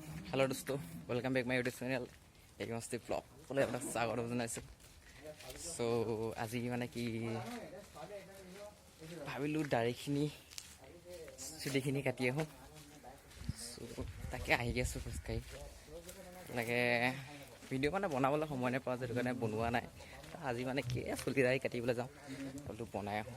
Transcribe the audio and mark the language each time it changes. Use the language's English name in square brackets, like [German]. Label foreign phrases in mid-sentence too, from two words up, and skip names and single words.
[Hindi] हेलो दोस्तों, [English] welcome back my YouTube channel [Hindi] एक मस्ती ब्लॉग बोले आपका स्वागत जनाइছোঁ। [Assamese] सो আজি মানে কি ভাবিলোঁ দাড়িখিনি চুলিখিনি কাটি আহোঁ। সো তাকে আহি আছোঁ খোজকাঢ়ি। লাগে ভিডিঅ' মানে বনাবলৈ সময় নাপাওঁ, সেইটো কাৰণে বনোৱা নাই। আজি মানে কি চুলি দাড়ি কাটিবলৈ যাওঁ, অলপ বনাই আহোঁ।